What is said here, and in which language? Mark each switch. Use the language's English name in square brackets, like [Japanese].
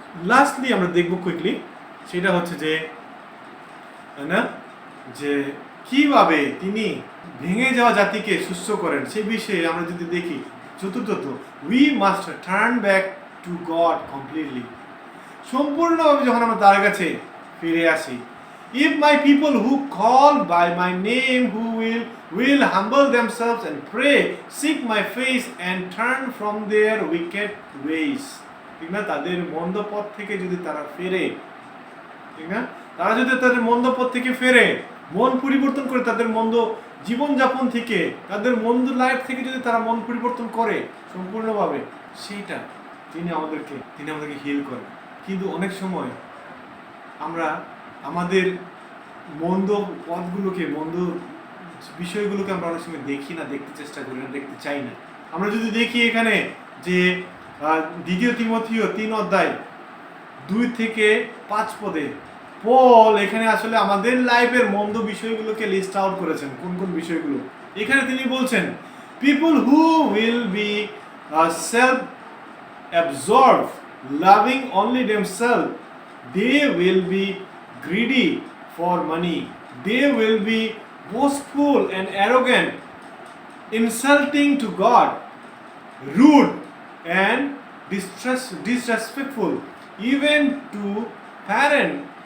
[Bangla] Lastly আমরা দেখব quickly, সেটা হচ্ছে যে না যে কিভাবে তিনি ভেঙে যাওয়া জাতিকে সুস্থ করেন, সে বিষয়ে আমরা যদি দেখি। [English] চতুর্থত, we must turn back to God completely, [Bangla] সম্পূর্ণভাবে যখন আমরা তার কাছে ফিরে আসি। [English] If my people who call by my name, who will humble themselves and pray, seek my face and turn from their wicked ways, [Bangla] ঠিক না? তাদের মন্দ পথ থেকে যদি তারা ফেরে, ঠিক না? তারা যদি তাদের মন্দ পথ থেকে ফেরে, মন পরিবর্তন করে, তাদের মন্দ জীবনযাপন থেকে, তাদের মন্দ লাইফ থেকে যদি তারা মন পরিবর্তন করে সম্পূর্ণভাবে, সেইটা তিনি আমাদেরকে হিল করেন। কিন্তু অনেক সময় আমরা আমাদের মন্দ পথগুলোকে, মন্দ বিষয়গুলোকে আমরা অনেক সময় দেখি না, দেখতে চেষ্টা করি না, দেখতে চাই না। আমরা যদি দেখি এখানে যে 2 তিমথিও 3 অধ্যায় 2 থেকে 5 পদে পল এখানে আসলে আমাদের লাইফের মন্দ বিষয়গুলোকে লিস্ট আউট করেছেন। কোন কোন বিষয়গুলো? এখানে তিনি বলছেন, [English] People who will be self absorb, loving only themselves, they will be greedy for money, they will be boastful and arrogant, insulting to God, rude and disrespectful even to parents.